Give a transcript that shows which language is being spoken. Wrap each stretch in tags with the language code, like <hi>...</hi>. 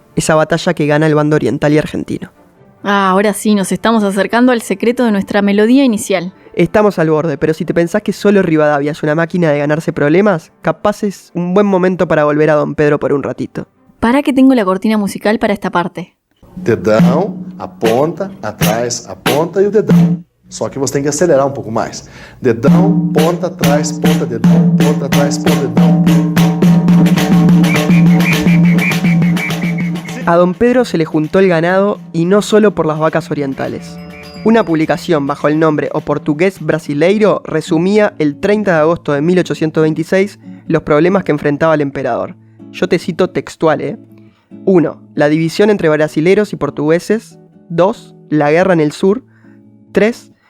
<es>Esa batalla que gana el bando oriental y argentino. Ahora sí, nos estamos acercando al secreto de nuestra melodía inicial. Estamos al borde, pero si te pensás que solo Rivadavia es una máquina de ganarse problemas, capaz es un buen momento para volver a Don Pedro por un ratito. Para que tengo la cortina musical para esta parte.</es> <pt>Dedão, a ponta, atrás, a ponta e o dedão. Só que você tem que acelerar um pouco mais. Dedão, ponta, atrás, ponta, dedão, ponta, atrás, ponta, dedão.</pt> <es>A Don Pedro se le juntó el ganado y no solo por las vacas orientales. Una publicación bajo el nombre O Portugués Brasileiro resumía el 30 de agosto de 1826 los problemas que enfrentaba el emperador. Yo te cito textual, 1. La división entre brasileros y portugueses. 2. La guerra en el sur. 3.</es>